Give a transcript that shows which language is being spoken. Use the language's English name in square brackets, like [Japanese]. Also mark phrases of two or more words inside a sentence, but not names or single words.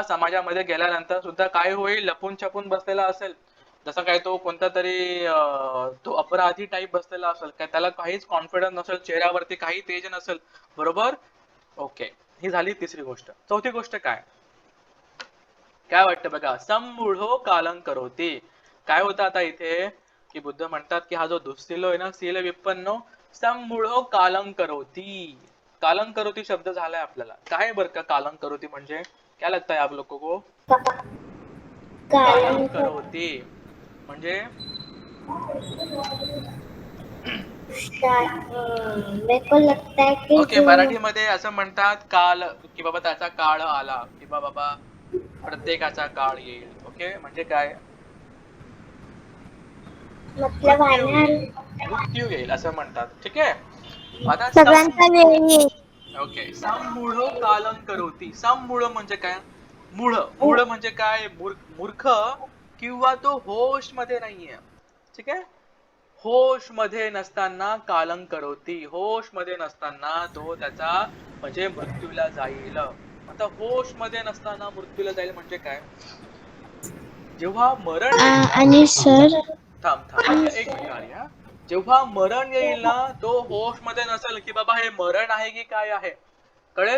[Marathi] समाजामध्ये गेल्यानंतर सुद्धा काय होईल? लपून छपून बसलेला असेल, जसं काय तो कोणता तरी तो अपराधी टाईप बसलेला असेल, काय त्याला काहीच कॉन्फिडन्स नसेल, चेहऱ्यावरती काही तेज नसेल, बरोबर? ओके, ही झाली तिसरी गोष्ट. चौथी गोष्ट काय काय वाटतं बघा? [Pali] सम्मूढो कालं करोति. [Marathi] काय होतं आता इथे की बुद्ध म्हणतात की हा जो दुःशीलो आहे ना, [Pali] शील विपन्नो सम्मूढो कालं करोति. कालं करोति [Marathi] शब्द झालाय आपल्याला. काय बरं का [Pali] कालं करोति [Marathi] म्हणजे? [Hindi] क्या लगता है आप लोगों को? [Pali] कालं करोति [Marathi] म्हणजे [Hindi] मेरे को लगता है कि [Marathi] ओके, मराठीमध्ये असं म्हणतात काल, की बाबा त्याचा काळ आला, किंवा बाबा प्रत्येकाचा काळ येईल. ओके, म्हणजे काय? मतलब मृत्यू येईल असं म्हणतात. ठीक आहे. आता सगळ्यांचा वेळ येईल. ओके, [Pali] सम्मूढो कालं करोति. [Marathi] सम्मूढ म्हणजे काय? मूढ म्हणजे काय? मूर्ख किंवा तो होश मध्ये नाहीये. ठीक आहे. होश मध्ये नसताना [Pali] कालं करोति. [Marathi] होश मध्ये नसताना तो त्याचा म्हणजे मृत्यूला जाईल. आता होश मध्ये नसताना मृत्यूला जाईल म्हणजे काय? जेव्हा मरण येईल ना, आणि सर थांब एक मिनिट आर्या. जेव्हा मरण येईल ना, तो होश मध्ये नसेल की बाबा हे मरण आहे की काय आहे, कळेल?